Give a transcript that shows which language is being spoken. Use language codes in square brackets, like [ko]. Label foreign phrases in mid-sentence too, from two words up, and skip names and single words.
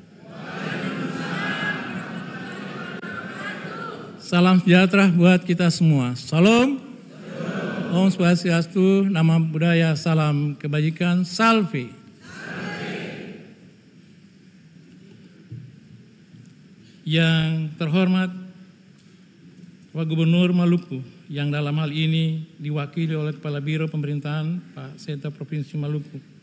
[id] Salam sejahtera buat kita semua. Salam. Om Swastiastu, nama budaya, salam kebajikan, salve. Yang terhormat Pak Gubernur Maluku, yang dalam hal ini diwakili oleh Kepala Biro Pemerintahan Pak Seta Provinsi Maluku.